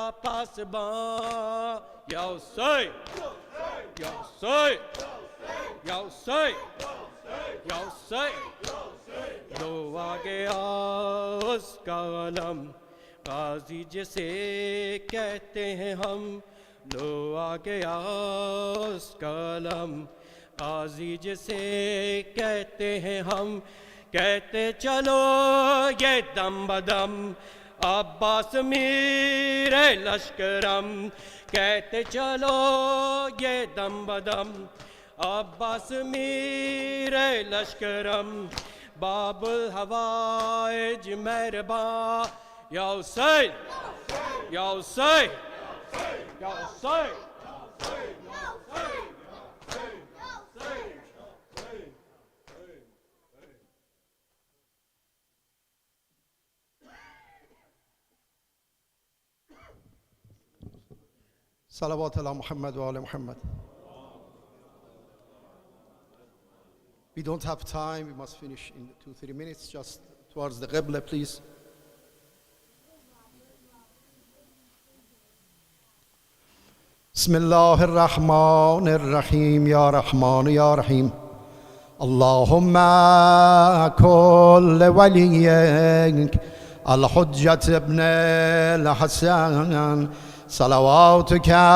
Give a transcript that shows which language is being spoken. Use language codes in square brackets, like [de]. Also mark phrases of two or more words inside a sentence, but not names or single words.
[ur] پاسباں یا حسین یا حسین یا حسین یا حسین لو آ گیا اس کا علم قاضی جسے کہتے ہیں ہم لو آ گیا اس کا علم قاضی جسے کہتے ہیں ہم کہتے چلو یہ دم بدم عباس [fa] میر لشکرم [ur] کہتے چلو یہ دم بدم عباس [fa] میر لشکرم [ur] باب الحوائج مہرباں یا حسین یا حسین یا حسین [ar] صلوات علی محمد و آل محمد. [en] We don't have time, we must finish in 2-3 minutes, just towards the Qibla, please. [ar] بسم الله الرحمن الرحيم يا رحمن يا رحيم اللهم كل وليك الحجة ابن الحسن صلواتك